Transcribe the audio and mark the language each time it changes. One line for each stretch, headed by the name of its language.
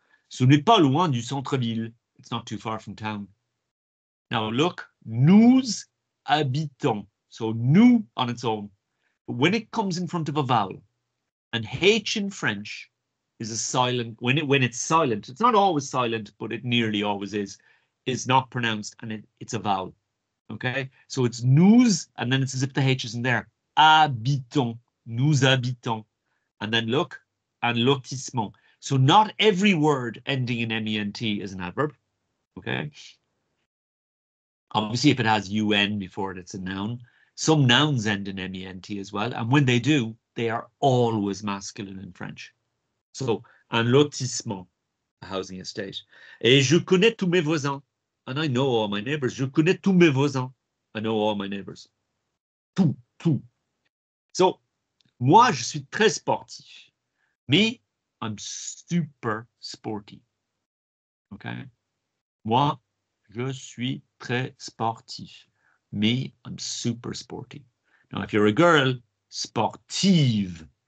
French: Ce n'est pas loin du centre-ville.
English: It's not too far from town. Now look,
French: nous habitons.
English: So
French: nous
English: on its own. when it comes in front of a vowel, and H in French is a silent, when it's silent, it's not always silent, but it nearly always is not pronounced, and it's a vowel. Okay, so it's nous, and then it's as if the H isn't there.
French: Habitons, nous habitons.
English: And then look,
French: un lotissement.
English: So not every word ending in ment is an adverb. Okay. Obviously, if it has un before it, it's a noun. Some nouns end in ment as well. And when they do, they are always masculine in French. So,
French: un lotissement,
English: a housing estate.
French: Et je connais tous mes voisins.
English: And I know all my neighbors.
French: Je connais tous mes voisins.
English: I know all my neighbors.
French: Tout.
English: So,
French: moi, je suis très sportif.
English: Me, I'm super sporty. Okay?
French: Moi, je suis très sportif.
English: Me, I'm super sporty. Now, if you're a girl, sportive.